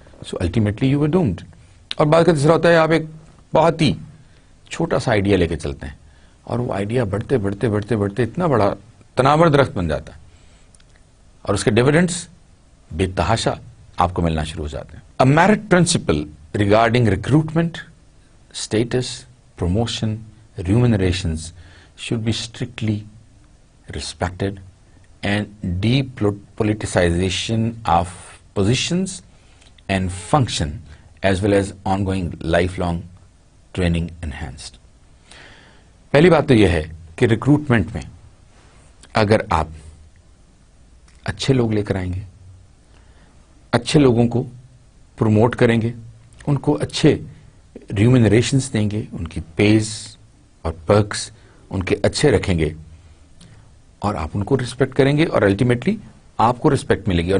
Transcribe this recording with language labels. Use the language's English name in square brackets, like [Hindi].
[English] So ultimately you were doomed. [Urdu] اور بعد کا تیسرا ہوتا ہے آپ ایک بہت ہی چھوٹا سا آئیڈیا لے کے چلتے ہیں اور وہ آئیڈیا بڑھتے بڑھتے بڑھتے بڑھتے اتنا بڑا تناور درخت بن جاتا ہے اور اس کے ڈیویڈنڈس بے تحاشا آپ کو ملنا شروع ہو جاتے ہیں. [English] A merit principle regarding recruitment, status, promotion, remunerations should be strictly respected, and depoliticization of positions and function as well as ongoing lifelong training enhanced. [Urdu] پہلی بات تو یہ ہے کہ ریکروٹمنٹ میں اگر آپ اچھے لوگ لے کر آئیں گے, اچھے لوگوں کو پروموٹ کریں گے, ان کو اچھے ریومنریشنز دیں گے, ان کی پیز اور پرکس ان کے اچھے رکھیں گے, اور آپ ان کو رسپیکٹ کریں گے, اور الٹیمیٹلی آپ کو رسپیکٹ ملے گی.